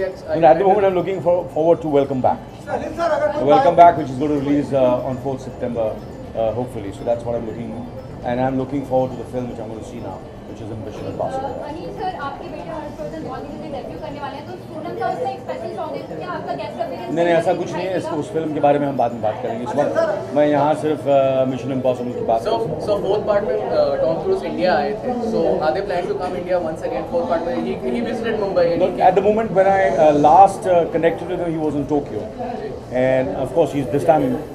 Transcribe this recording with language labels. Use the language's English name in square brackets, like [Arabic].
[English] At the moment, I'm looking forward to Welcome Back. Welcome Back, which is going to release on 4th September hopefully. So that's what I'm looking, and I'm looking forward to the film which I'm going to see now, which is Mission Impossible. [Hindi] Anil sir, आपके बेटे हर्षवर्धन बॉलीवुड में debut करने वाले हैं, तो सोनम का उसमें एक स्पेशल सॉन्ग है, क्या आपका गेस्ट अपीयरेंस? नहीं, ऐसा कुछ नहीं है। उस फिल्म के बारे में हम बाद में बात करेंगे। इस वक्त मैं यहाँ सिर्फ मिशन इम्पॉसिबल की बात कर रहा हूँ। [English] So fourth part में Tom Cruise India [Hindi] आए थे. [English] So are they planning to come India once again? Fourth part में he visited Mumbai. Look, at the moment when I last connected with him, he was in Tokyo, and of course he's this time.